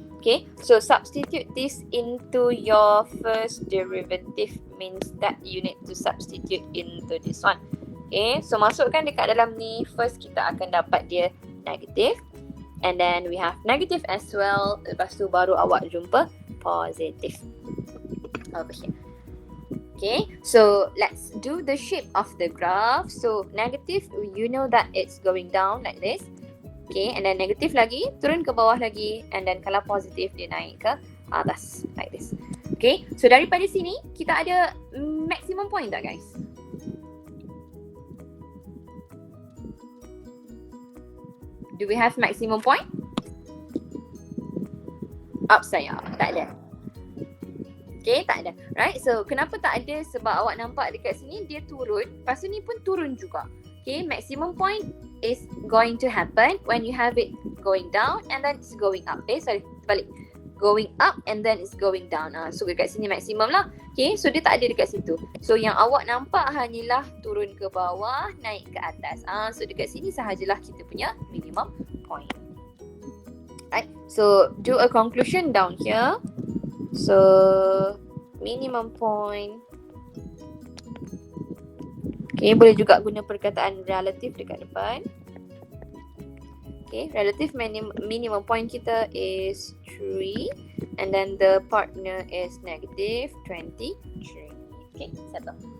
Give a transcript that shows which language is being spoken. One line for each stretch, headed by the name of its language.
English: Okay, so substitute this into your first derivative, means that you need to substitute into this one.
Malay: Okay, so masukkan dekat dalam ni. First kita akan dapat dia negative.
English: And then we have negative as well.
Malay: Lepas tu baru awak jumpa
English: positive over here. Okay, so let's do the shape of the graph. So negative, you know that it's going down like this. Okay, and then
Malay: negative lagi, turun ke bawah lagi. And then kalau positive, dia naik ke atas
English: like this.
Malay: Okay, so daripada sini kita ada maximum point tak guys?
English: Do we have maximum point? Upside down,
Malay: tak ada. Okay, tak ada. Right, so kenapa tak ada? Sebab awak nampak dekat sini dia turun. Lepas tu ni pun turun juga.
English: Okay, maximum point is going to happen when you have it going down and then it's going up.
Malay: Balik.
English: Going up and then it's going down.
Malay: So dekat sini maximum lah. Okay, so dia tak ada dekat situ. So yang awak nampak hanyalah turun ke bawah, naik ke atas. So dekat sini sahajalah kita punya minimum point.
English: Right, so do a conclusion down here. So minimum point. Okay,
Malay: boleh juga guna perkataan relative dekat depan.
English: Okay, relative minimum point kita is 3 and then the partner is negative 23. Okay, settle.